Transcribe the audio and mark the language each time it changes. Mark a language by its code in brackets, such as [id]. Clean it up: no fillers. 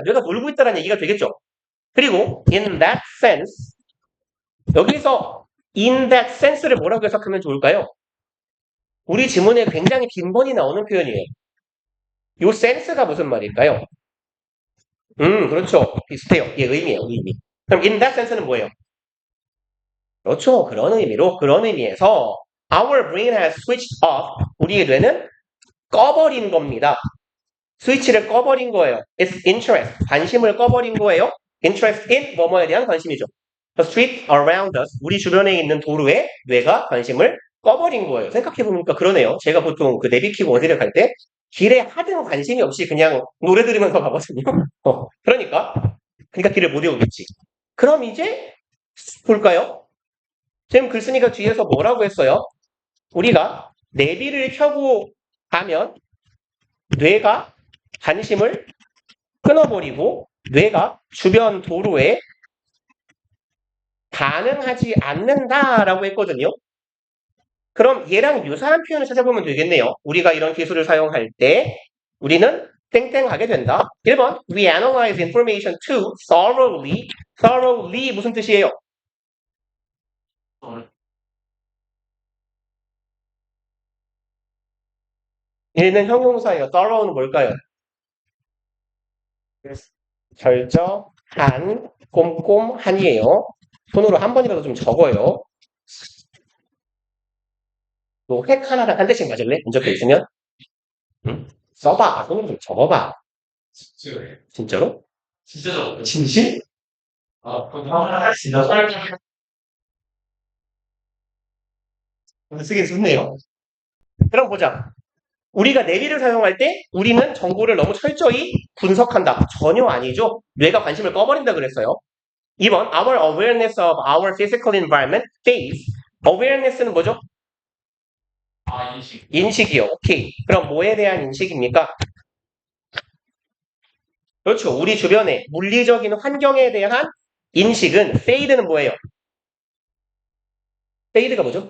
[ko] 뇌가 놀고 있다는 얘기가 되겠죠. 그리고 [en] in that sense [ko] 여기서 in that sense를 뭐라고 해석하면 좋을까요? 우리 지문에 굉장히 빈번히 나오는 표현이에요. 요 sense가 무슨 말일까요? 그렇죠. 비슷해요. 이게 의미예요, 의미. 그럼 in that sense는 뭐예요? 그렇죠. 그런 의미에서 [en] our brain has switched off. [ko] 우리의 뇌는 꺼버린 겁니다. 스위치를 꺼버린 거예요. [en] It's interest. [ko] 관심을 꺼버린 거예요. interest in 뭐뭐에 대한 관심이죠. [en] The street around us. [ko] 우리 주변에 있는 도로에 뇌가 관심을 꺼버린 거예요. 생각해보니까 그러네요. 제가 보통 그 내비 키고 어디를 갈 때 길에 하등 관심이 없이 그냥 노래 들으면서 가거든요. 그러니까 길을 못 외우겠지. 그럼 이제 볼까요? 지금 글쓴이가 뒤에서 뭐라고 했어요? 우리가 내비를 켜고 가면 뇌가 관심을 끊어버리고 뇌가 주변 도로에 반응하지 않는다라고 했거든요. 그럼 얘랑 유사한 표현을 찾아보면 되겠네요. 우리가 이런 기술을 사용할 때 우리는 땡땡하게 된다. [en] 1번 We analyze information too thoroughly. [ko] thoroughly 무슨 뜻이에요? 얘는 형용사예요. thorough는 뭘까요? 철저한, 꼼꼼한이에요. 손으로 한 번이라도 좀 적어요. 너 획 하나당 한 대씩 맞을래? 문제표 있으면? 응? 써봐. 손으로 좀 적어봐. 진짜로? 진짜죠? 진실? 진짜 쓰긴 좋네요. 그럼 보자. 우리가 내비를 사용할 때 우리는 정보를 너무 철저히 분석한다. 전혀 아니죠. 뇌가 관심을 꺼버린다 그랬어요. [en] 2번 Our awareness of our physical environment fades. [ko] awareness는 뭐죠? 인식. 인식이요. 오케이. 그럼 뭐에 대한 인식입니까? 그렇죠. 우리 주변에 물리적인 환경에 대한 인식은 fade는 뭐예요? fade가 뭐죠?